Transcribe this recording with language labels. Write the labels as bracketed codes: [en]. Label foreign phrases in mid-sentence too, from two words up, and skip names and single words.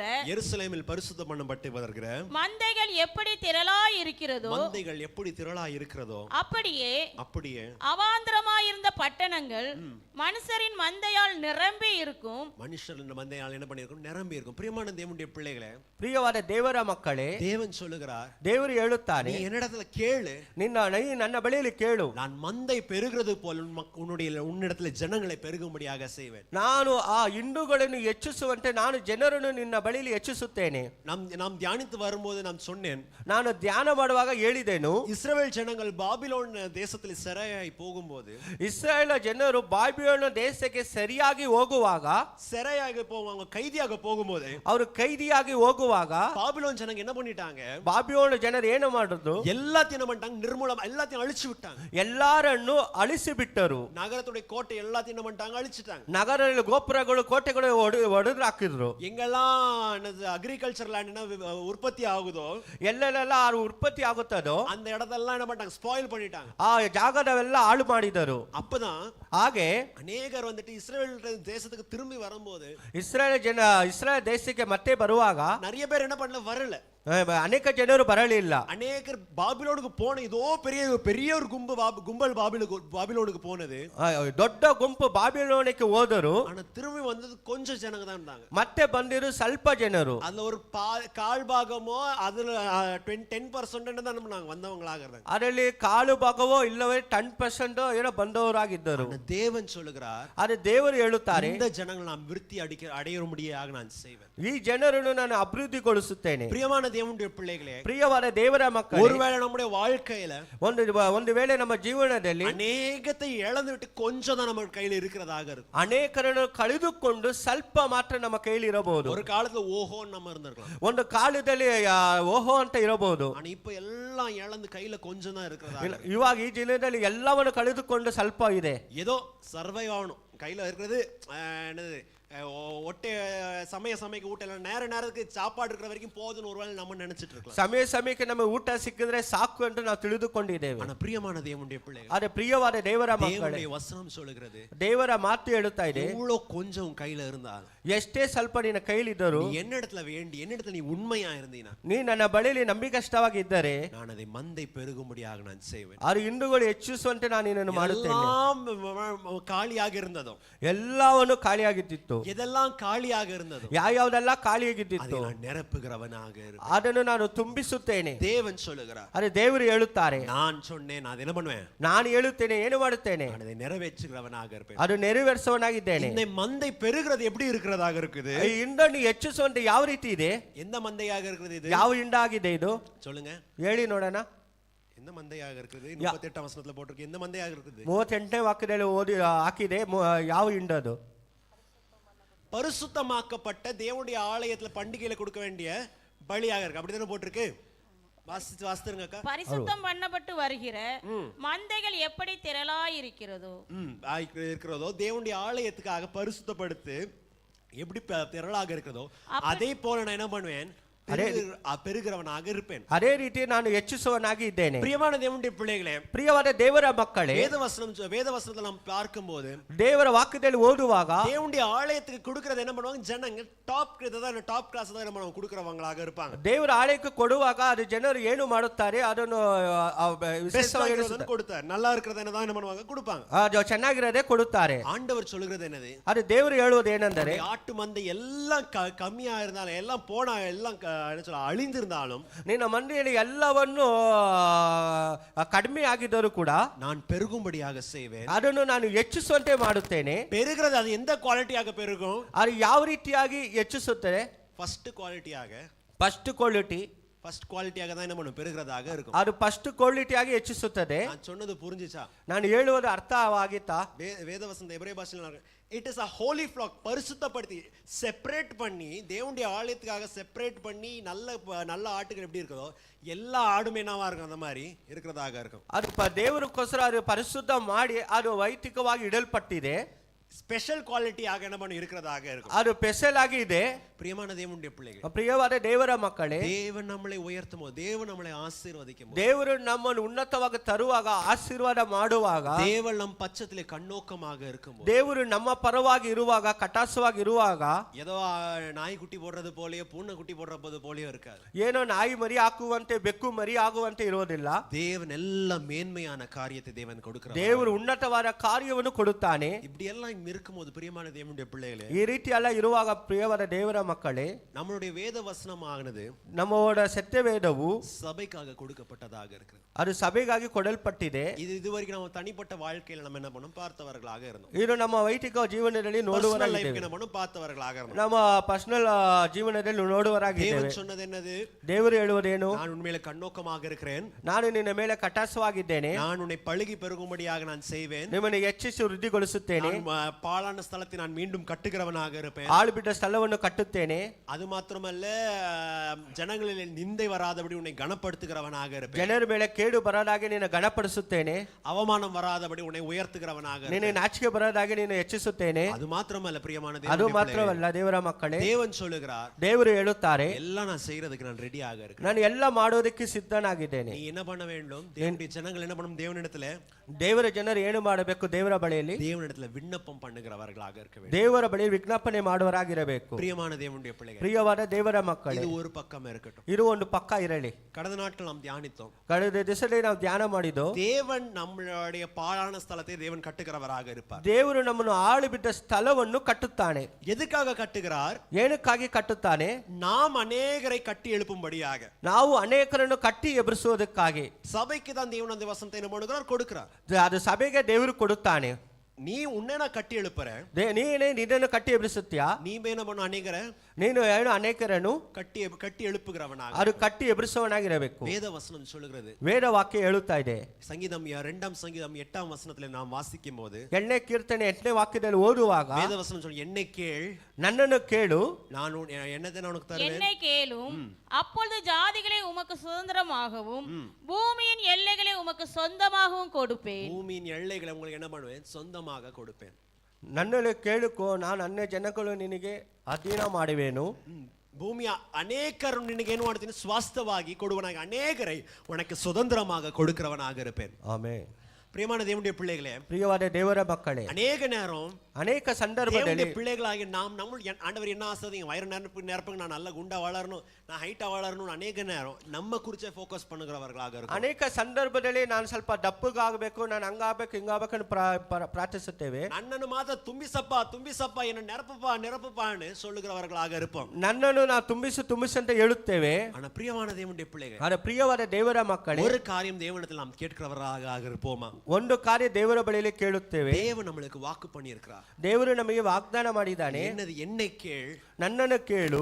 [ta] எருசலேமில் பரிசுத்தம் பண்ணப்பட்டு வருகிற மந்தைகள் எப்படி திரளாய் இருக்கிறதோ, மந்தைகள் எப்படி திரளாய் இருக்கிறதோ, அப்படியே அவாந்தரமாயிருந்த பட்டணங்கள் மனுஷரின் மந்தையால் நிரம்பி இருக்கும். மனுஷர் மந்தையால் என்ன பண்ணிருக்கும்? நிரம்பி இருக்கும். பிரியமான தேவனுடைய பிள்ளைகளே, [kn] ಪ್ರಿಯವಾದ ದೇವರ ಮಕ್ಕಳೇ, [ta] தேவன் சொல்லுகிறார், [kn] ದೇವರು ಹೇಳುತ್ತಾನೆ, [ta] நீ என்னிடத்துல கேளு, [kn] ನನ್ನ ಬಳಿಯಲ್ಲಿ ಕೇಳು, [ta] நான் மந்தை பெருகிறது போல உன்னிடத்துல ஜனங்களை பெருகும்படியாக செய்வேன். [kn] ನಾನು ಆ ಹಿಂಡುಗಳನ್ನು ಹೆಚ್ಚಿಸುವಂತೆ ನಾನು ಜನರನ್ನು ನಿನ್ನ ಬಳಿಯಲ್ಲಿ ಹೆಚ್ಚಿಸುತ್ತೇನೆ. [ta] நாம் தியானித்து வரும்போது நான் சொன்னேன், [kn] ನಾನು ಧ್ಯಾನ ಮಾಡುವಾಗ ಹೇಳಿದೆನು, [ta] இஸ்ரவேல் ஜனங்கள் பாபிலோன் தேசத்தில் செரையாய் போகும்போது, [kn] ಇಸ್ರಾಯೇಲ್ ಜನರು ಬಾಬಿಲೋನ್ ದೇಶಕ್ಕೆ ಸರಿಯಾಗಿ ಹೋಗುವಾಗ, [ta] செரையாக போவாங்க, கைதியாக போகும்போது, [kn] ಅವರು ಕೈದಿಯಾಗಿ ಹೋಗುವಾಗ, [ta] பாபிலோன் ஜனங்க என்ன பண்ணிட்டாங்க? [kn] ಬಾಬಿಲೋನ್ ಜನರು ಏನು ಮಾಡಿದ್ರು? [ta] எல்லாத்தையும் என்ன பண்ணிட்டாங்க? நிர்மூலம், எல்லாத்தையும் அழிச்சு விட்டாங்க. [kn] ಎಲ್ಲರನ್ನು ಅಳಿಸಿ ಬಿಟ್ಟರು. [ta] நகரத்துடைய கோட்டை எல்லாத்தையும் என்ன பண்ணிட்டாங்க? அழிச்சிட்டாங்க. [kn] ನಗರದಲ್ಲಿ ಗೋಪುರಗಳು ಕೋಟೆಗಳು ಒಡೆದು ಹಾಕಿದ್ರು. [ta] எங்கெல்லாம் [en] agriculture land [ta] உற்பத்தி ஆகுதோ, [kn] ಎಲ್ಲೆಲ್ಲ ಉತ್ಪತ್ತಿ ಆಗುತ್ತದೋ [ta] அந்த இடத்தெல்லாம் என்ன பண்ணிட்டாங்க? ஸ்பாயில் பண்ணிட்டாங்க. [kn] ಆ ಜಾಗದವೆಲ್ಲ ಹಾಳು ಮಾಡಿದರು. [ta] அப்பதான் [kn] ಹಾಗೆ [ta] அநேகர் வந்துட்டு இஸ்ரவேல் தேசத்துக்கு திரும்பி வரும்போது, [kn] ಇಸ್ರಾಯೇಲ್ ದೇಶಕ್ಕೆ ಮತ್ತೆ ಬರುವಾಗ [ta] நிறைய பேர் என்ன பண்ணல, வரல. [kn] ಅನೇಕ ಜನರು ಬರಲಿಲ್ಲ. [ta] அநேகர் பாபிலோனுக்கு போன இதோ பெரிய ஒரு கும்பல் பாபிலோனுக்கு போனது. [kn] ದೊಡ್ಡ ಗುಂಪು ಬಾಬಿಲೋನಕ್ಕೆ ಹೋದರು. [ta] ஆனா திரும்பி வந்தது கொஞ்சம் ஜனங்க தான் இருந்தாங்க. [kn] ಮತ್ತೆ ಬಂದಿರು ಸ್ವಲ್ಪ ಜನರು. [ta] அதுல ஒரு கால் பாகமோ அதுல 10% தான் நாங்க வந்தவங்களாக இருந்தாங்க. [kn] ಅದರಲ್ಲಿ ಕಾಲು ಭಾಗವೋ ಇಲ್ಲವೇ 10% ಏನೋ ಬಂದವರಾಗಿದ್ದರು. [ta] தேவன் சொல்லுகிறார், [kn] ಅದು ದೇವರು ಹೇಳುತ್ತಾರೆ, [ta] இந்த ஜனங்களை நான் விருத்தி அடையும்படியாக நான் செய்வேன். [kn] ಈ ಜನರನ್ನು ನಾನು ಅಭಿವೃದ್ಧಿಗೊಳಿಸುತ್ತೇನೆ. [ta] பிரியமான தேவனுடைய பிள்ளைகளே, [kn] ಪ್ರಿಯವಾದ ದೇವರ ಮಕ್ಕಳೇ, [ta] ஒருவேளை நம்முடைய வாழ்க்கையில [kn] ಒಂದು ವೇಳೆ ನಮ್ಮ ಜೀವನದಲ್ಲಿ [ta] அநேகத்தை இழந்து விட்டு கொஞ்சம் தான் நம்ம கையில இருக்கிறதாக இருக்கும். [kn] ಅನೇಕರನ್ನು ಕಳೆದುಕೊಂಡು ಸ್ವಲ್ಪ ಮಾತ್ರ ನಮ್ಮ ಕೈಯಲ್ಲಿ ಇರಬಹುದು. [ta] ஒரு காலத்துல ஓஹோன்னு நம்ம இருந்திருக்கலாம். [kn] ಒಂದು ಕಾಲದಲ್ಲಿ ಓಹೋ ಅಂತ ಇರಬಹುದು. [ta] ஆனா இப்ப எல்லாம் இழந்து கையில கொஞ்சம் தான் இருக்கிறதா. [kn] ಇವಾಗ ಈ ಜಿಲ್ಲೆಯಲ್ಲಿ ಎಲ್ಲವನ್ನು ಕಳೆದುಕೊಂಡು ಸ್ವಲ್ಪ ಇದೆ. [ta] ஏதோ சர்வைவ் ஆகணும், கையில இருக்கிறது என்னது ஒட்டை சமைக்க ஊட்டலாம், நேரத்துக்கு சாப்பாடு இருக்கிற வரைக்கும் போதுன்னு ஒருவேளை நம்ம நினைச்சிட்டு இருக்கலாம். [kn] ಸಮಯಕ್ಕೆ ನಮಗೆ ಊಟ ಸಿಕ್ಕಿದ್ರೆ ಸಾಕು ಅಂತ ನಾವು ತಿಳಿದುಕೊಂಡಿದ್ದೇವೆ. [ta] ஆனா பிரியமான தேவனுடைய பிள்ளைகள், [kn] ಆದರೆ ಪ್ರಿಯವಾದ ದೇವರ ಮಕ್ಕಳೇ, [ta] தேவனுடைய வசனம் சொல்லுகிறது, [kn] ದೇವರ ಮಾತು ಹೇಳುತ್ತಾ ಇದೆ, [ta] இவ்வளவு கொஞ்சம் கையில இருந்தால், [kn] ಎಷ್ಟೇ ಸ್ವಲ್ಪ ನಿನ್ನ ಕೈಲಿದ್ದರೂ, [ta] என்னிடத்துல நீ உண்மையா இருந்தீனா, [kn] ನೀ ನನ್ನ ಬಳಿಯಲ್ಲಿ ನಂಬಿಕಷ್ಟವಾಗಿದ್ದರೆ, [ta] நான் அதை மந்தை பெருகும்படியாக நான் செய்வேன். [kn] ಅದು ಹಿಂಡುಗಳು ಹೆಚ್ಚಿಸುವಂತೆ ನಾನು ನಿನ್ನನ್ನು ಮಾಡುತ್ತೇನೆ. [ta] காலியாக இருந்ததோ, [kn] ಎಲ್ಲವನ್ನು ಖಾಲಿಯಾಗಿತ್ತು. [ta] எதெல்லாம் காலியாக இருந்ததோ, [kn] ಯಾವ್ಯಾವ್ದೆಲ್ಲ ಖಾಲಿಯಾಗಿತ್ತು, [ta] நான் நிரப்புகிறவனாக இருப்பேன். [kn] ಅದನ್ನು ನಾನು ತುಂಬಿಸುತ್ತೇನೆ. [ta] தேவன் சொல்லுகிறார், [kn] ಅದೇ ದೇವರು ಹೇಳುತ್ತಾರೆ, [ta] நான் சொன்னேன், நான் என்ன பண்ணுவேன்? [kn] ನಾನು ಹೇಳುತ್ತೇನೆ, ಏನು ಮಾಡುತ್ತೇನೆ, [ta] நான் அதை நிறைவேற்றுகிறவனாக இருப்பேன். [kn] ಅದು ನೆರವೇರಿಸುವವನಾಗಿದ್ದೇನೆ. [ta] இந்த மந்தை பெருகிறது எப்படி இருக்கிறதாக இருக்குது? [kn] ಈ ಹಿಂಡನ್ನು ಹೆಚ್ಚಿಸುವಂತೆ ಯಾವ ರೀತಿ ಇದೆ? [ta] எந்த மந்தையாக இருக்குது இது? [kn] ಯಾವ ಹಿಂಡಾಗಿದೆ ಇದು? [ta] சொல்லுங்க, [kn] ಹೇಳಿ ನೋಡೋಣ. [ta] எந்த மந்தையாக இருக்குது? 38 வசனத்துல போட்டிருக்கு. எந்த மந்தையாக இருக்குது? [kn] 38ನೇ ವಾಕ್ಯದಲ್ಲಿ ಓದಿ ಹಾಕಿದೆ. ಯಾವ ಹಿಂಡದು? [ta] பரிசுத்தமாக்கப்பட்ட தேவனுடைய ஆலயத்துல பண்டிகையில கொடுக்க வேண்டிய பலியாக இருக்கு. அப்படிதானே போட்டிருக்கு? வாசித்துருங்க அக்கா. பரிசுத்தம் பண்ணப்பட்டு வருகிற மந்தைகள் எப்படி திரளாய் இருக்கிறதோ, தேவனுடைய ஆலயத்துக்காக பரிசுத்தப்படுத்து எப்படி திரளாக இருக்கிறதோ, அதே போல நான் என்ன பண்ணுவேன்? பெருகிறவனாக இருப்பேன். [kn] ಅದೇ ರೀತಿ ನಾನು ಹೆಚ್ಚಿಸುವನಾಗಿ ಇದ್ದೇನೆ. [ta] பிரியமான தேவனுடைய பிள்ளைகளே, [kn] ಪ್ರಿಯವಾದ ದೇವರ ಮಕ್ಕಳೇ, [ta] வேதவசனத்தை நாம் பார்க்கும்போது [kn] ದೇವರ ವಾಕ್ಯದಲ್ಲಿ ಓದುವಾಗ [ta] தேவனுடைய ஆலயத்துக்கு கொடுக்கறது என்ன பண்ணுவாங்க? ஜனங்க [en] top class [ta] தான் என்ன பண்ணுவாங்க? கொடுக்கறவங்களாக இருப்பாங்க. [kn] ದೇವರ ಆಲಯಕ್ಕೆ ಕೊಡುವಾಗ ಅದು ಜನರು ಏನು ಮಾಡುತ್ತಾರೆ ಅದನ್ನು ವಿಶೇಷವಾಗಿ [ta] கொடுத்தார். நல்லா இருக்கிறது என்னதான் என்ன பண்ணுவாங்க? கொடுப்பாங்க. [kn] ಚೆನ್ನಾಗಿರೋದೇ ಕೊಡುತ್ತಾರೆ. [ta] ஆண்டவர் சொல்லுகிறது என்னது? [kn] ಅದು ದೇವರು ಹೇಳುವುದು ಏನೆಂದರೆ, [ta] ஆட்டு மந்தை எல்லாம் கம்மியா இருந்தாலும், எல்லாம் போனா, எல்லாம் என்ன சொல்ல அழிந்திருந்தாலும், [kn] ನಿನ್ನ ಮಂದಿಯಲ್ಲಿ ಎಲ್ಲವನ್ನು ಕಡಿಮೆ ಆಗಿದ್ದರೂ ಕೂಡ [ta] நான் பெருகும்படியாக செய்வேன். [kn] ಅದನ್ನು ನಾನು ಹೆಚ್ಚಿಸುವಂತೆ ಮಾಡುತ್ತೇನೆ. [ta] பெருகிறது அது எந்த குவாலிட்டியாக பெருகும்? [kn] ಅದು ಯಾವ ರೀತಿಯಾಗಿ ಹೆಚ್ಚಿಸುತ್ತದೆ? [en] first qualityaaga, first quality, first qualityaaga [ta] தான் என்ன பண்ணும்? பெருகிறதாக இருக்கும். [kn] ಅದು [en] first qualityaagi [kn] ಹೆಚ್ಚಿಸುತ್ತದೆ. [ta] நான் சொன்னது புரிஞ்சுச்சா? [kn] ನಾನು ಹೇಳುವುದು ಅರ್ಥವಾಗಿತ್ತಾ? [ta] வேதவசந்த எபிரேய பாஷையில் [en] it is a holy flock, [ta] பரிசுத்தப்படுத்தி செப்பரேட் பண்ணி, தேவனுடைய ஆலயத்துக்காக செப்பரேட் பண்ணி, நல்ல ஆட்டுகள் எப்படி இருக்குதோ எல்லா ஆடுமே என்னவா இருக்கும்? அந்த மாதிரி இருக்கிறதாக இருக்கும். [kn] ಅದು ದೇವರಿಗೋಸ್ಕರ ಅದು ಪರಿಶುದ್ಧ ಮಾಡಿ ಅದು ವೈಯಕ್ತಿಕವಾಗಿ ಇಡಲ್ಪಟ್ಟಿದೆ. [en] special qualityaaga [ta] என்ன பண்ணி இருக்கிறதாக இருக்கும். [kn] ಅದು ಸ್ಪೆಷಲ್ ಆಗಿ ಇದೆ. [ta] பிரியமான தேவனுடைய பிள்ளைகள், [kn] ಪ್ರಿಯವಾದ ದೇವರ ಮಕ್ಕಳೇ, [ta] தேவன் நம்மளை உயர்த்தும் போது, தேவன் நம்மளை ஆசீர்வதிக்கும் போது, [kn] ದೇವರು ನಮ್ಮನ್ನು ಉನ್ನತವಾಗಿ ತರುವಾಗ, ಆಶೀರ್ವಾದ ಮಾಡುವಾಗ, [ta] தேவன் நம் பட்சத்திலே கண்ணோக்கமாக இருக்கும்போது, [kn] ದೇವರು ನಮ್ಮ ಪರವಾಗಿ ಇರುವಾಗ, ಕಟಾಸವಾಗಿ ಇರುವಾಗ, [ta] ஏதோ நாய் குட்டி போடுறது போலயோ பூனை குட்டி போடுறது போலயோ இருக்காது. [kn] ಏನೋ ನಾಯಿ ಮರಿ ಹಾಕುವಂತೆ, ಬೆಕ್ಕು ಮರಿ ಆಗುವಂತೆ ಇರುವುದಿಲ್ಲ. [ta] தேவன் ಎಲ್ಲ மேன்மையான காரியத்தை தேவன் கொடுக்கிறார். [kn] ದೇವರು ಉನ್ನತವಾದ ಕಾರ್ಯವನ್ನು ಕೊಡುತ್ತಾನೆ. [ta] இப்படி எல்லாம் இருக்கும்போது பிரியமான தேவனுடைய பிள்ளைகளே, [kn] ಈ ರೀತಿ ಎಲ್ಲ ಇರುವಾಗ ಪ್ರಿಯವಾದ ದೇವರ ಮಕ್ಕಳೇ, [ta] நம்மளுடைய வேத வசனமானது [kn] ನಮ್ಮೋಡ ಸತ್ಯವೇದವು [ta] சபைக்காக கொடுக்கப்பட்டதாக இருக்கிறது. [kn] ಅದು ಸಭೆಗಾಗಿ ಕೊಡಲ್ಪಟ್ಟಿದೆ. [ta] இதுவரைக்கும் நம்ம தனிப்பட்ட வாழ்க்கையில நம்ம என்ன பண்ணோம்? பார்த்தவர்களாக இருந்தோம். [kn] ಇದು ನಮ್ಮ ವೈಯಕ್ತಿಕ ಜೀವನದಲ್ಲಿ ನೋಡುವರಾಗಿದ್ದೇವೆ. [ta] என்ன பண்ணோம்? பார்த்தவர்களாக இருந்தோம். [kn] ನಮ್ಮ ಪರ್ಸನಲ್ ಜೀವನದಲ್ಲಿ ನೋಡುವರಾಗಿದ್ದೇವೆ. [ta] தேவன் சொன்னது என்னது? [kn] ದೇವರು ಹೇಳುವುದೇನು? [ta] நான் உன்மேல கண்ணோக்கமாக இருக்கிறேன், [kn] ನಾನು ನಿನ್ನ ಮೇಲೆ ಕಟಾಸವಾಗಿದ್ದೇನೆ, [ta] நான் உன்னை பழுகி பெருகும்படியாக நான் செய்வேன், [kn] ನಿಮ್ಮನ್ನು ಹೆಚ್ಚಿಸಿ ವೃದ್ಧಿಗೊಳಿಸುತ್ತೇನೆ, [ta] பாழான ஸ்தலத்தை நான் மீண்டும் கட்டுகிறவனாக இருப்பேன், [kn] ಆಳುಬಿಟ್ಟ ಸ್ಥಳವನ್ನು ಕಟ್ಟುತ್ತೇನೆ, [ta] அது மாத்திரமல்ல ஜனங்களில் நிந்தை வராதபடி உன்னை கனப்படுத்துகிறவனாக இருப்பேன், [kn] ಜನರ ಮೇಲೆ ಕೇಡು ಬರದಾಗೆ ನಿನ್ನ ಗಣಪಡಿಸುತ್ತೇನೆ, [ta] அவமானம் வராதபடி உன்னை உயர்த்துகிறவனாக [kn] ನಿನ್ನ ನಾಚಿಕೆ ಬರದಾಗೆ ನಿನ್ನ ಹೆಚ್ಚಿಸುತ್ತೇನೆ. [ta] அது மாத்திரமல்ல பிரியமான [kn] ಅದು ಮಾತ್ರವಲ್ಲ ದೇವರ ಮಕ್ಕಳೇ, [ta] தேவன் சொல்லுகிறார், [kn] ದೇವರು ಹೇಳುತ್ತಾರೆ, [ta] எல்லாம் நான் செய்யறதுக்கு நான் ரெடியாக இருக்கேன், [kn] ನಾನು ಎಲ್ಲ ಮಾಡೋದಕ್ಕೆ ಸಿದ್ಧನಾಗಿದ್ದೇನೆ. [ta] நீ என்ன பண்ண வேண்டும்? தேவனுடைய ஜனங்கள் என்ன பண்ணணும்? தேவனிடத்துல, [kn] ದೇವರ ಜನರು ಏನು ಮಾಡಬೇಕು? ದೇವರ ಬಳಿಯಲ್ಲಿ [ta] தேவனிடத்துல விண்ணப்பம் பண்ணுகிறவர்களாக இருக்க வேண்டும். [kn] ದೇವರ ಬಳಿ ವಿಜ್ಞಾಪನೆ ಮಾಡುವರಾಗಿರಬೇಕು. [ta] பிரியமான தேவனுடைய பிள்ளைகள், [kn] ಪ್ರಿಯವಾದ ದೇವರ ಮಕ್ಕಳೇ, [ta] இது ஒரு பக்கம் இருக்கட்டும். [kn] ಇದು ಒಂದು ಪಕ್ಕ ಇರಲಿ. [ta] கடந்த நாட்கள் நாம் தியானித்தோம், [kn] ಕಳೆದ ದಿವಸದಲ್ಲಿ ನಾವು ಧ್ಯಾನ ಮಾಡಿದ್ದು, [ta] தேவன் நம்மளுடைய பாழான ஸ்தலத்தை தேவன் கட்டுகிறவராக இருப்பார். [kn] ದೇವರು ನಮ್ಮನ್ನು ಆಳು ಬಿಟ್ಟ ಸ್ಥಳವನ್ನು ಕಟ್ಟುತ್ತಾನೆ. [ta] எதுக்காக கட்டுகிறார்? [kn] ಏನಕ್ಕಾಗಿ ಕಟ್ಟುತ್ತಾನೆ? [ta] நாம் அநேகரை கட்டி எழுப்பும்படியாக, [kn] ನಾವು ಅನೇಕರನ್ನು ಕಟ್ಟಿ ಎಬ್ಬಿಸುವುದಕ್ಕಾಗಿ. [ta] சபைக்கு தான் தேவன் அந்த வசனத்தை என்ன பண்ணுகிறார்? கொடுக்கிறார். [kn] ಅದು ಸಭೆಗೆ ದೇವರು ಕೊಡುತ್ತಾನೆ. [ta] நீ உன்னை நான் கட்டி எழுப்புற, [kn] ನೀನೇ ನಿನ್ನನ್ನು ಕಟ್ಟಿ ಎಬ್ಬಿಸುತ್ತೀಯಾ? [ta] நீ என்ன பண்ண? அநேகரை [kn] ನೀನು ಏನು ಅನೇಕರನ್ನು [ta] கட்டி எழுப்புகிறவனாக. [kn] ಅದು ಕಟ್ಟಿ ಎಬ್ಬಿಸುವವನಾಗಿರಬೇಕು. [ta] வேத வசனம் சொல்லுகிறது, [kn] ವೇದ ವಾಕ್ಯ ಹೇಳುತ್ತಾ ಇದೆ. [ta] சங்கீதம் 2ஆம் சங்கீதம் 8ஆம் வசனத்தில் நாம் வாசிக்கும் போது, [kn] 8ನೇ ಕೀರ್ತನೆ 8ನೇ ವಾಕ್ಯದಲ್ಲಿ ಓದುವಾಗ, [ta] வேத வசனம் சொல்லு, என்னை கேள், [kn] ನನ್ನನ್ನು ಕೇಳು, [ta] நான் என்னதை நான் உனக்கு தருவேன், என்னை கேளும், அப்பொழுது ஜாதிகளை உமக்கு சுதந்திரமாகவும் பூமியின் எல்லைகளை உமக்கு சொந்தமாகவும் கொடுப்பேன். பூமியின் எல்லைகளை உங்களுக்கு என்ன பண்ணுவேன்? சொந்தமாக கொடுப்பேன். [kn] ನನ್ನನ್ನು ಕೇಳುಕೋ, ನಾನು ಅನ್ಯ ಜನಗಳು ನಿನಗೆ ಅಧೀನ ಮಾಡುವೆನು. ಭೂಮಿಯ ಅನೇಕರು ನಿನಗೆ ಏನು ಮಾಡ್ತೀನಿ? ಸ್ವಾಸ್ಥವಾಗಿ ಕೊಡುವನಾಗಿ, ಅನೇಕரை [ta] உனக்கு சுதந்திரமாக கொடுக்கிறவனாக இருப்பேன். [kn] ಆಮೆನ್. [ta] பிரியமான தேவனுடைய பிள்ளைகளே, [kn] ಪ್ರಿಯವಾದ ದೇವರ ಮಕ್ಕಳೇ, [ta] அநேக நேரம் [kn] ಅನೇಕ ಸಂದರ್ಭದಲ್ಲಿ [ta] பிள்ளைகளாகி நாம் ஆண்டவர் என்ன ஆசை? வயிறு நிரப்புங்க, நான் நல்ல குண்டா வளரணும், நான் ஹைட்டா வளரணும், அநேக நேரம் நம்ம குறிச்சே ஃபோக்கஸ் பண்ணுகிறவர்களாக இருக்கும். [kn] ಅನೇಕ ಸಂದರ್ಭದಲ್ಲಿ ನಾನು ಸ್ವಲ್ಪ ದಪ್ಪಗಾಗಬೇಕು, ನಾನು ಹಂಗಾಗಬೇಕು ಹಿಂಗಾಗಬೇಕು ಅಂತ ಪ್ರಾರ್ಥಿಸುತ್ತೇವೆ. ನನ್ನನ್ನು ಮಾತ್ರ ತುಂಬಿಸಪ್ಪ [ta] என்ன நிரப்புப்பான்னு சொல்லுகிறவர்களாக இருப்போம். [kn] ನನ್ನನ್ನು ನಾವು ತುಂಬಿಸು ಅಂತ ಹೇಳುತ್ತೇವೆ. [ta] ஆனா பிரியமான தேவனுடைய பிள்ளைகள், [kn] ಆದರೆ ಪ್ರಿಯವಾದ ದೇವರ ಮಕ್ಕಳೇ, [ta] ஒரு காரியம் தேவனிடத்தில் நாம் கேட்கிறவர்களாக இருப்போமா? [kn] ಒಂದು ಕಾರ್ಯ ದೇವರ ಬಳಿಯಲ್ಲಿ ಕೇಳುತ್ತೇವೆ. [ta] தேவன் நம்மளுக்கு வாக்கு பண்ணியிருக்கிறார். [kn] ದೇವರು ನಮಗೆ ವಾಗ್ದಾನ ಮಾಡಿದ್ದಾನೆ. [ta] என்னது? என்னை ಕೇள், [kn] ನನ್ನನ್ನು ಕೇಳು,